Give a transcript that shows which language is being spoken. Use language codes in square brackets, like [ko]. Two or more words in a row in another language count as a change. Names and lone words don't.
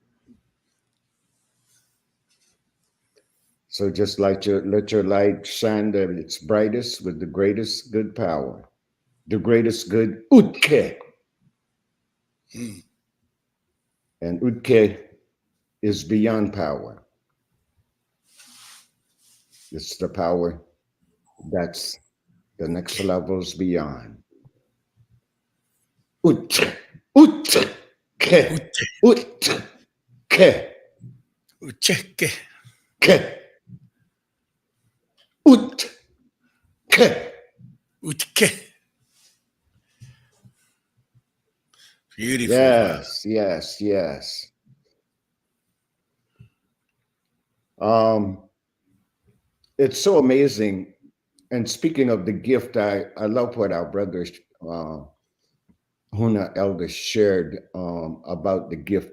[en] So just let your light shine at its brightest with the greatest good power, the greatest good Utke. And Utke is beyond power. It's the power that's the next levels beyond. Utke. Utke. Utke. Ucheke. Ke. Utke. Utke. Beautiful. Yes, yes, yes. It's so amazing. And speaking of the gift, I love what our brother Huna Elder shared about the gift.